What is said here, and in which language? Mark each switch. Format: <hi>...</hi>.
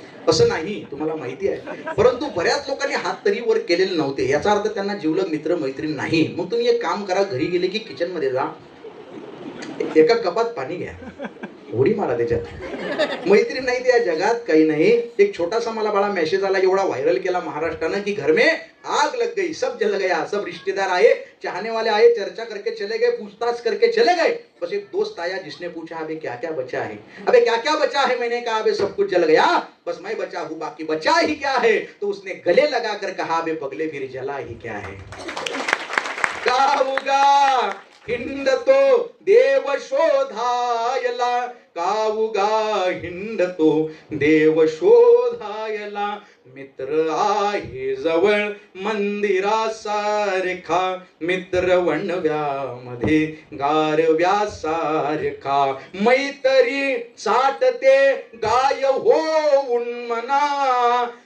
<mr>असं नाही, तुम्हाला माहिती आहे, परंतु बऱ्याच लोकांनी हात तरी वर केलेले नव्हते. याचा अर्थ त्यांना जिवलग मित्र मैत्रीण नाही. मग तुम्ही एक काम करा, घरी गेले की किचन मध्ये जा, एका कपात पाणी घ्या, उडी मारा त्याच्यात. मैत्रीण नाही त्या जगात काही नाही. एक छोटासा मला बड़ा मेसेज आला, एवढा व्हायरल केला महाराष्ट्रानं की</mr> <hi>घर में आग लग गई, सब जल गया, सब रिश्तेदार आए, चाहने वाले आए, चर्चा करके चले गए, पूछताछ करके चले गए. बस एक दोस्त आया जिसने पूछा अबे क्या क्या बचा है, अबे क्या क्या बचा है. मैंने कहा अबे सब कुछ जल गया, बस मैं बचा हूँ, बाकी बचा ही क्या है. तो उसने गले लगा कर कहा अबे पगले फिर जला ही क्या है.</hi> <mr>काऊगा हिंडतो देव शोधायला, काऊगा हिंडतो देव शोधायला, मित्र आहे जवळ मंदिरासारखा, मित्र वणव्यामध्ये गारव्यासारखा, मैत्री चाटते गाय होऊन मना,</mr>